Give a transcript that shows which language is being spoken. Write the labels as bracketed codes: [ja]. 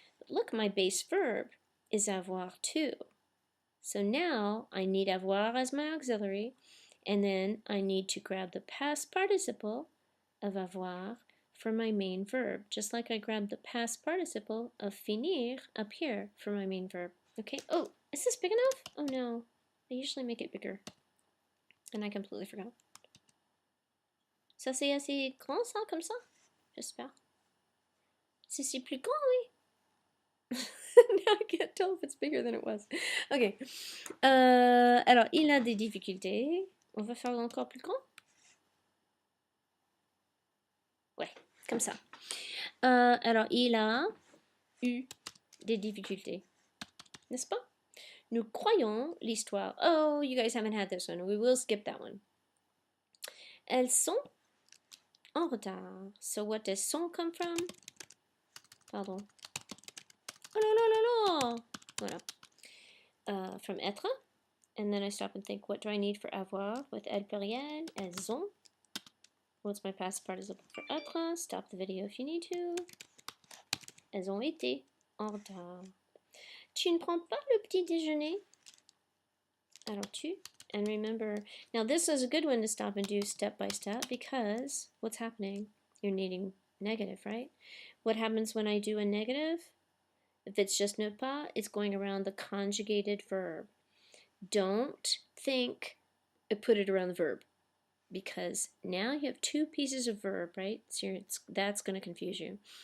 [en] Look, my base verb is avoir too. So now I need avoir as my auxiliary, and then I need to grab the past participle of avoir for my main verb, just like I grabbed the past participle of finir up here for my main verb. Okay, oh, is this big enough? Oh no, I usually make it bigger. And I completely forgot. [fr] Ça c'est assez grand ça, comme ça? J'espère. C'est plus grand, oui. [en] Now I can't tell if it's bigger than it was. Okay. [fr] Alors, il a des difficultés. On va faire encore plus grand? Ouais, comme ça. Alors, il a eu des difficultés. N'est-ce pas? Nous croyons l'histoire. [en] Oh, you guys haven't had this one. We will skip that one. Elles sont en retard. So what does sont come from? Pardon. Oh là là là là. Voilà. From être. And then I stop and think, what do I need for avoir with elle pluriel? Elles ont. What's my past participle for être? Stop the video if you need to. [fr] Elles ont été en retard. Tu ne prends pas le petit déjeuner? Alors tu. [en] And remember, now this is a good one to stop and do step by step, because what's happening? You're needing negative, right? What happens when I do a negative? If it's just ne pas, it's going around the conjugated verb. Don't think put it around the verb, because now you have two pieces of verb, right? So that's going to confuse you.